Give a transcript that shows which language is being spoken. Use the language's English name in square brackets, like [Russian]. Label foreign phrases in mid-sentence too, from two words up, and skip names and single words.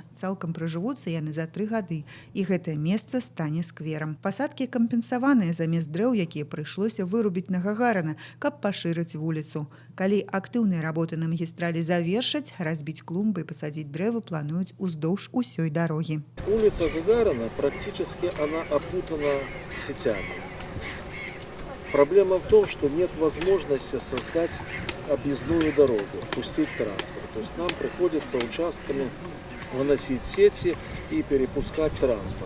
[Belarusian] Цалкам прыжывуцца яны за 3 гады. І гэтае месца стане скверам. Пасадкі кампенсаваныя замест дрэў, якія прыйшлося вырубіць на Гагарына, каб пашырыць вуліцу. Калі актыўныя работы на магістралі завершаць, разбіць клумбы і пасадзіць дрэвы плануюць уздоўж усёй дарогі. [Russian] Улица Гагарина практически она опутана сетями. Проблема в том, что нет возможности создать объездную дорогу, пустить транспорт. То есть нам приходится участками выносить сети и перепускать транспорт.